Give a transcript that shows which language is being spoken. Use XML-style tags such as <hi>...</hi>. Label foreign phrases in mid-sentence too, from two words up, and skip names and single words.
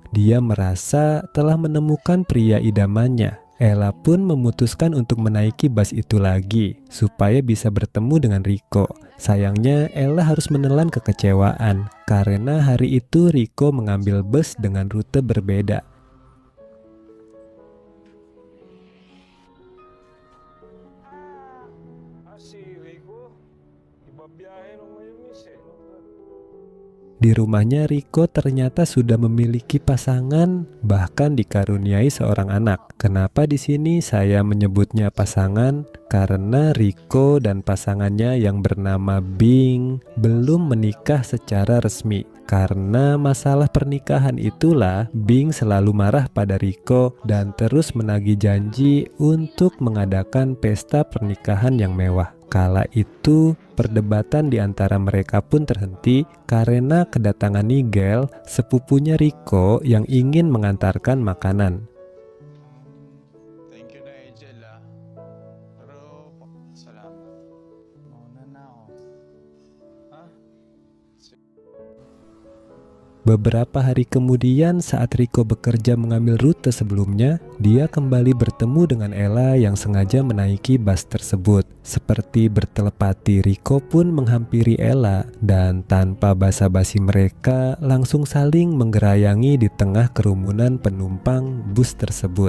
<id>Dia merasa telah menemukan pria idamannya. Ella pun memutuskan untuk menaiki bus itu lagi supaya bisa bertemu dengan Rico. Sayangnya Ella harus menelan kekecewaan karena hari itu Rico mengambil bus dengan rute berbeda.</id> <tl>Si Rico, ibabiyahe nung ngayon, Miss.</tl> <id>Di rumahnya Rico ternyata sudah memiliki pasangan, bahkan dikaruniai seorang anak. Kenapa di sini saya menyebutnya pasangan? Karena Rico dan pasangannya yang bernama Bing belum menikah secara resmi. Karena masalah pernikahan itulah Bing selalu marah pada Rico dan terus menagih janji untuk mengadakan pesta pernikahan yang mewah. Kala itu, perdebatan di antara mereka pun terhenti karena kedatangan Nigel, sepupunya Rico yang ingin mengantarkan makanan.</id> <en>Thank you</en> <tl>na, Angel, ah. Pero, salamat. Mauna na ako. Ha?</tl> <id>Beberapa hari kemudian saat Rico bekerja mengambil rute sebelumnya, dia kembali bertemu dengan Ella yang sengaja menaiki bus tersebut. Seperti bertelepati, Rico pun menghampiri Ella dan tanpa basa-basi mereka langsung saling menggerayangi di tengah kerumunan penumpang bus tersebut.</id>